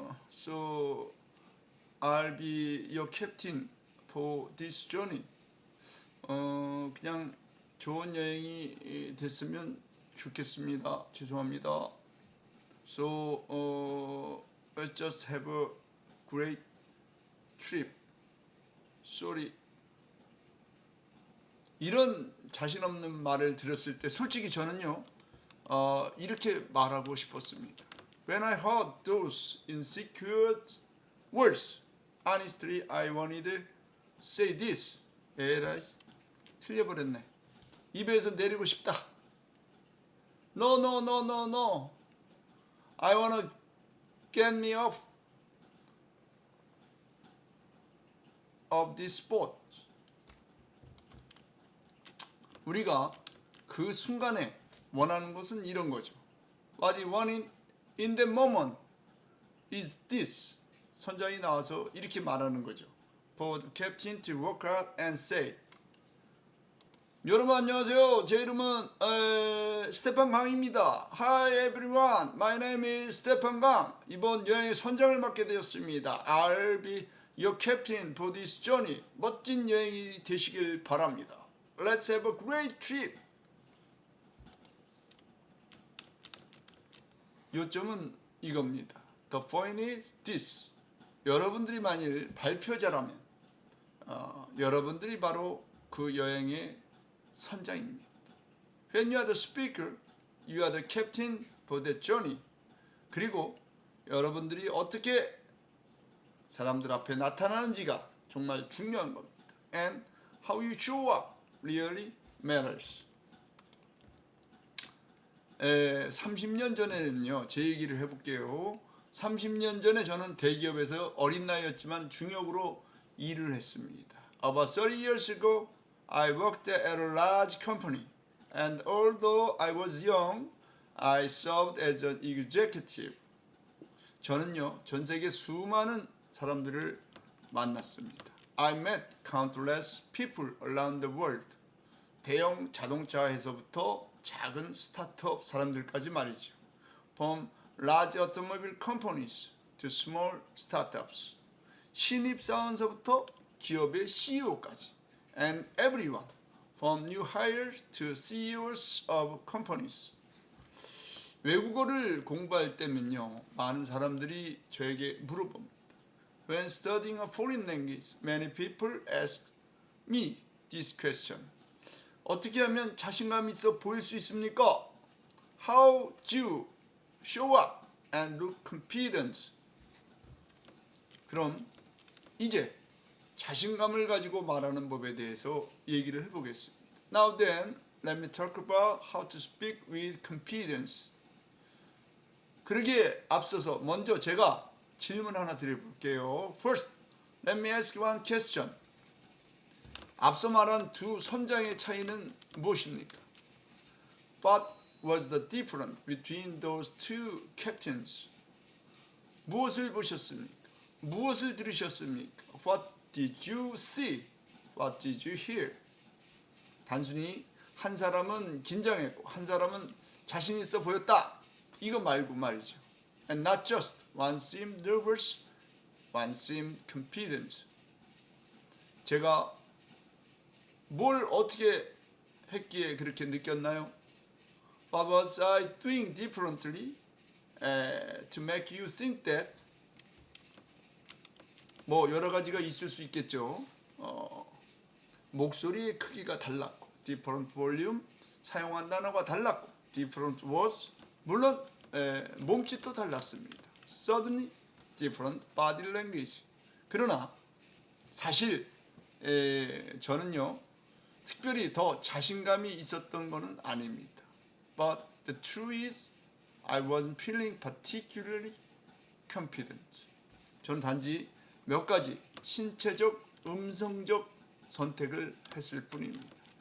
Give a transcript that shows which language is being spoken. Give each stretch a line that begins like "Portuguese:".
English: So I'll be your captain for this journey.
Korean: 그냥 좋은 여행이 됐으면 좋겠습니다. 죄송합니다.
English: So let's just have a great trip. sorry.
Korean: 이런 자신 없는 말을 들었을 때 솔직히 저는요 이렇게 말하고 싶었습니다.
English: When I heard those insecure words, honestly I wanted to say this.
Korean: 에라이, 틀려버렸네. 입에서 내리고 싶다.
English: No, no, no, no, no. I wanna get me off of this boat.
Korean: 우리가 그 순간에 원하는 것은 이런 거죠.
English: What you want in the moment is this.
Korean: 선장이 나와서 이렇게 말하는 거죠.
English: For the captain to walk out and say.
Korean: 여러분 안녕하세요. 제 이름은 스테판 강입니다.
English: Hi everyone. My name is 스테판 강.
Korean: 이번 여행의 선장을 맡게 되었습니다.
English: I'll be your captain for this journey.
Korean: 멋진 여행이 되시길 바랍니다.
English: Let's have a great trip.
Korean: 요점은 이겁니다.
English: The point is this.
Korean: 여러분들이 만일 발표자라면 여러분들이 바로 그 여행의 선장입니다.
English: When you are the speaker, you are the captain for that journey.
Korean: 그리고 여러분들이 어떻게 사람들 앞에 나타나는지가 정말 중요한 겁니다.
English: And how you show up really matters.
Korean: 30년 전에는요, 제 얘기를 해볼게요. 30년 전에 저는 대기업에서 어린 나이였지만 중역으로 일을 했습니다.
English: About 30 years ago, I worked at a large company, and although I was young, I served as an executive.
Korean: 저는요, 전 세계 수많은 사람들을 만났습니다.
English: I met countless people around the world.
Korean: 대형 자동차 회사부터 작은 스타트업 사람들까지 말이죠.
English: From large automobile companies to small startups.
Korean: 신입사원서부터 기업의 CEO까지.
English: And everyone, from new hires to CEOs of companies.
Korean: 외국어를 공부할 때면요, 많은 사람들이 저에게 물어봅니다.
English: When studying a foreign language, many people ask me this question.
Korean: 어떻게 하면 자신감 있어 보일 수 있습니까?
English: How do you show up and look confident?
Korean: 그럼 이제 자신감을 가지고 말하는 법에 대해서 얘기를 해보겠습니다.
English: Now then, let me talk about how to speak with confidence.
Korean: 그러기에 앞서서 먼저 제가 질문 하나 드려볼게요.
English: First, let me ask you one question.
Korean: 앞서 말한 두 선장의 차이는 무엇입니까?
English: What was the difference between those two captains?
Korean: 무엇을 보셨습니까? 무엇을 들으셨습니까?
English: What did you see? What did you hear?
Korean: 단순히 한 사람은 긴장했고 한 사람은 자신 있어 보였다. 이거 말고 말이죠.
English: And not just one seemed nervous, one seemed confident.
Korean: 제가 뭘 어떻게 했기에 그렇게 느꼈나요?
English: What was I doing differently to make you think that?
Korean: 뭐 여러 가지가 있을 수 있겠죠. 목소리의 크기가 달랐고,
English: different volume,
Korean: 사용한 단어가 달랐고,
English: different words,
Korean: 물론 몸짓도 달랐습니다.
English: Suddenly, different body language.
Korean: 그러나 사실 저는요, 특별히 더 자신감이 있었던 것은 아닙니다.
English: But the truth is, I wasn't feeling particularly confident.
Korean: 저는 단지 몇 가지 신체적, 음성적 선택을 했을 뿐입니다.